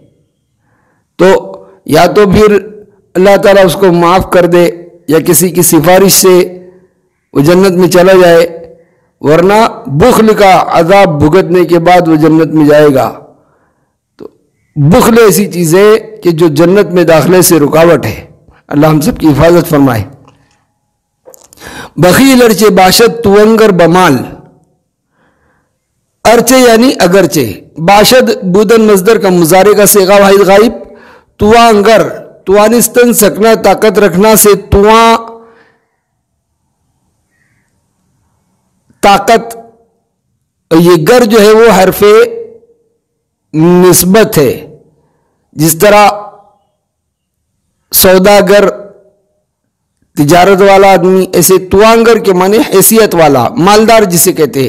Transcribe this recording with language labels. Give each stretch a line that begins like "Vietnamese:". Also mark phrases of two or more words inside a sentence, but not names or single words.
Urdu: تو یا تو پھر اللہ تعالیٰ اس کو معاف کر دے یا کسی کی سفارش سے وہ جنت میں چلا جائے، ورنہ بخل کا عذاب بھگتنے کے بعد وہ جنت میں جائے گا. تو بخل ایسی چیز ہے کہ جو جنت میں داخلے سے رکاوٹ ہے. اللہ ہم سب کی حفاظت فرمائے.
Persian: بخیل ارچے باشد توانگر بمال.
Urdu: ارچے یعنی اگرچہ،
Persian: باشد بودن
Urdu: مصدر کا مضارع کا صیغہ واحد غائب. توانگر، توانستن سکنا طاقت رکھنا سے تواں طاقت، یہ گر جو ہے وہ حرف نسبت ہے. جس طرح سوداگر تجارت والا آدمی، ایسے توانگر کے معنی حیثیت والا، مالدار جسے کہتے ہیں.